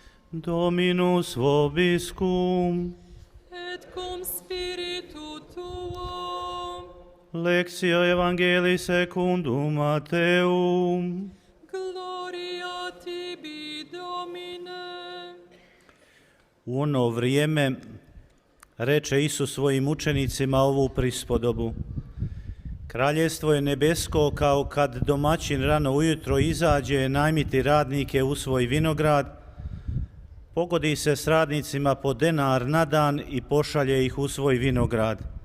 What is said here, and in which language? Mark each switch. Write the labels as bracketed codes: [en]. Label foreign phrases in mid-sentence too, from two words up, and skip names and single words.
[la] Dominus vobiscum. Et cum spiritu tuo. Lectio Evangelii secundum Matteum. Gloria tibi, Domine. [hr] U ono vrijeme reče Isus svojim učenicima ovu prispodobu. Kraljevstvo je nebesko kao kad domaćin rano ujutro izađe najmiti radnike u svoj vinograd, pogodi se s radnicima po denar na dan i pošalje ih u svoj vinograd.